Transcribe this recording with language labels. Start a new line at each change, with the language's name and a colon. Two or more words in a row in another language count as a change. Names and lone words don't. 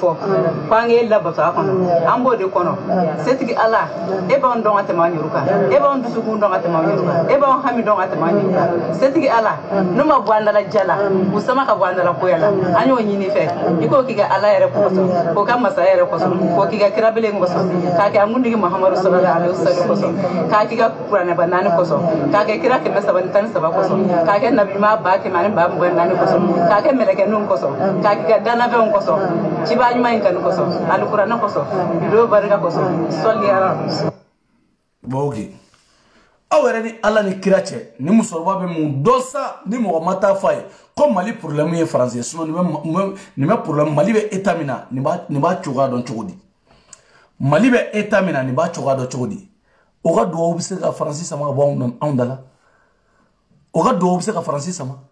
Bambara: fɔ k'an k'e labato a kɔnɔ an b'o de kɔnɔ setigi ala e b'anw dɔn ka tɛmɛ an yɛrɛ kan e b'anw dusukun dɔn ka tɛmɛ an yɛrɛ kan e b'anw hami dɔn ka tɛmɛ an yɛrɛ kan setigi ala n'u ma bɔ an dala ja la u sama ka bɔ an dala koya la an y'o ɲini fɛ i k'o k'i ka ala yɛrɛ kɔsɔn k'o ka masaya yɛrɛ kɔsɔn k'o k'i ka kirabele kɔsɔn k'a kɛ amundigi muhammadu
Arabic: صلى الله عليه وسلم
Bambara: kɔsɔn k'a k'i ka kuranɛba 4 kɔsɔn k'a kɛ kira 313 kɔsɔn k'a kɛ nabima 124 kɔsɔn k'a kɛ mɛlɛkɛninw kɔsɔn k'a k'i ka danafɛnw kɔsɔn ciba ɲuman in kanu kɔsɔn alikuranɛ kɔsɔn bido barika kɔsɔn sɔli ala bogi aw yɛrɛ ni ala ni kira cɛ ni musokɔrɔba bɛ mun dɔ sa ni mɔgɔ ma taa f'a ye ko mali problème ye faransi ye sinon nin bɛ problème mali bɛ état min na nin b'a cogoya dɔn cogo di mali bɛ état min na nin b'a cogoya dɔn cogo di o ka duwawu bɛ se ka faransi sama ka bɔ anw da la o ka duwawu bɛ se ka faransi sama